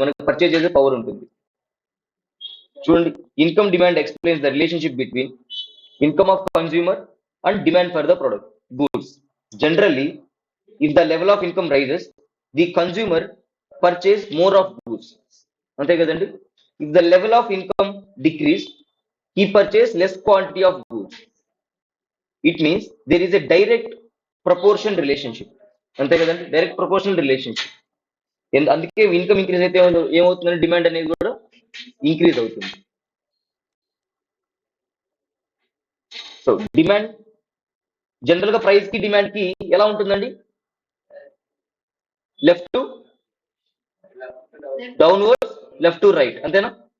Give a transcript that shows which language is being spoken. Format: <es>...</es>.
<te>మనకి పర్చేజ్ చేసే పవర్ ఉంటుంది. చూడండి,</te> <en>Income demand explains the relationship between income of consumer and demand for the product goods. Generally if the level of income rises, the consumer purchase more of goods.</en> <te>అంతే కదండి?</te> <en>If the level of income decrease, he purchase less quantity of goods. It means there is a direct proportion relationship.</en> <te>అంతే కదండి, direct proportional relationship. అందుకే income increase అయితే ఏమవుతుందంటే demand అనేది కూడా increase అవుతుంది. సో డిమాండ్ జనరల్ గా ప్రైస్ కి డిమాండ్ కి ఎలా ఉంటుందండి, left to downward, left to right, అంతేనా?</te>